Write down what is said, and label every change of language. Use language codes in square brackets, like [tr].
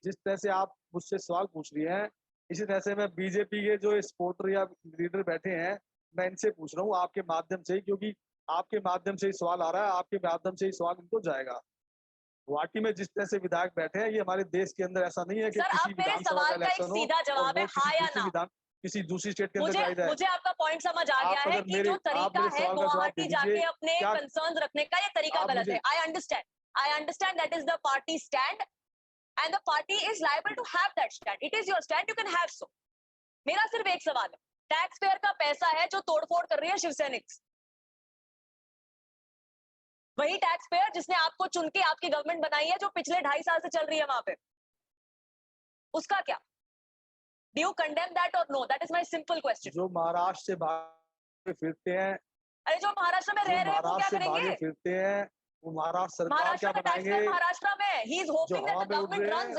[hi] जिस तरह से आप मुझसे सवाल पूछ रही हैं, इसी तरह से मैं बीजेपी के जो सपोर्टर या लीडर बैठे हैं, मैं इनसे पूछ रहा हूँ आपके माध्यम से, क्योंकि आपके माध्यम से ही सवाल आ रहा है, आपके माध्यम से ही सवाल इनको जाएगा। गुवाहाटी में जिस तरह से विधायक बैठे हैं, ये हमारे देश के अंदर ऐसा नहीं है कि किसी विधानसभा का इलेक्शन हो, सीधा जवाब है हाँ या ना। किसी दूसरी स्टेट के अंदर जाया जाए। मुझे आपका पॉइंट समझ आ गया है कि जो तरीका है गुवाहाटी जाके अपने कंसर्न्स रखने का, ये तरीका गलत है। [en] I understand that is the party stand and the party is liable to have that stand. It is your stand, you can have so. [hi] मेरा सिर्फ एक सवाल है, टैक्स पेयर का पैसा है जो तोड़फोड़ कर रही है शिवसैनिक, वही टैक्स पेयर जिसने आपको चुन के आपकी गवर्नमेंट बनाई है, जो पिछले 2.5 साल से चल रही है वहां पे, उसका क्या? [en] Do you condemn that or no? That is my simple question. [hi] जो महाराष्ट्र से भागे फिरते हैं, अरे जो महाराष्ट्र में रह रहे हैं वो क्या करेंगे? फिरते हैं, वो महाराष्ट्र सरकार क्या बनाएंगे? महाराष्ट्र में [en] he is hoping that the government runs।